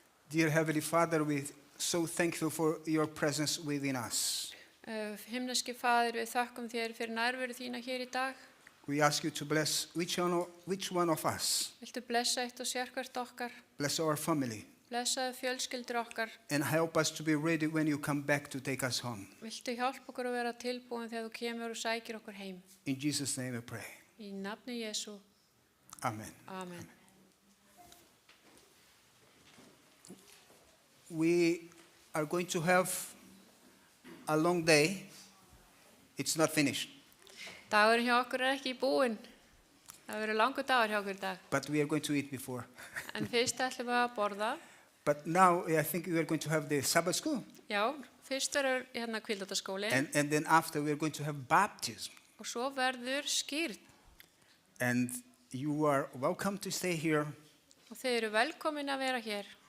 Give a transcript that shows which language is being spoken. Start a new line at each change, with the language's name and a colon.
English: Dear Heavenly Father, we're so thankful for your presence within us.
Icelandic: Himneski Faðir, við þakkum þér fyrir nærveru þína hér í dag.
English: We ask you to bless which one of us.
Icelandic: Viltu blessa eitt og sérhvert okkar,
English: Bless our family.
Icelandic: blessaðu fjölskyldur okkar.
English: And help us to be ready when you come back to take us home.
Icelandic: Viltu hjálpa okkur að vera tilbúin þegar þú kemur og sækir okkur heim.
English: In Jesus' name I pray.
Icelandic: Í nafni Jesú. Amen. Amen.
English: We are going to have a long day. It's not finished.
Icelandic: Dagurinn hjá okkur ekki búinn. Það verður langur dagur hjá okkur í dag.
English: But we are going to eat before.
Icelandic: En fyrst ætlum við að borða.
English: But now I think we are going to have the Sabbath school.
Icelandic: Já, fyrst verður kvíldataskóli.
English: And then after we are going to have baptism.
Icelandic: Og svo verður skírn.
English: And you are welcome to stay here
Icelandic: Og þið eru velkomin að vera hér.